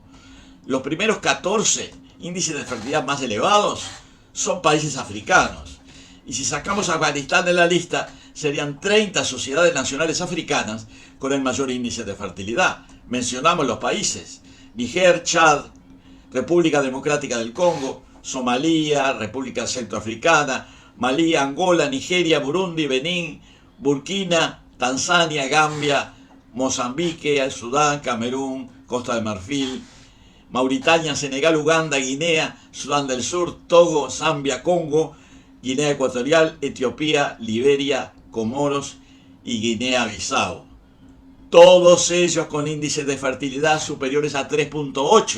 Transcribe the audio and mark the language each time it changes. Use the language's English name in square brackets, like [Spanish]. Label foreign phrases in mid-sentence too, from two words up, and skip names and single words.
[Spanish] Los primeros 14 índices de fertilidad más elevados son países africanos. Y si sacamos a Afganistán de la lista, serían 30 sociedades nacionales africanas con el mayor índice de fertilidad. Mencionamos los países: Níger, Chad, República Democrática del Congo, Somalia, República Centroafricana, Malí, Angola, Nigeria, Burundi, Benín, Burkina, Tanzania, Gambia, Mozambique, Sudán, Camerún, Costa de Marfil, Mauritania, Senegal, Uganda, Guinea, Sudán del Sur, Togo, Zambia, Congo, Guinea Ecuatorial, Etiopía, Liberia, Comoros y Guinea-Bissau. Todos ellos con índices de fertilidad superiores a 3.8.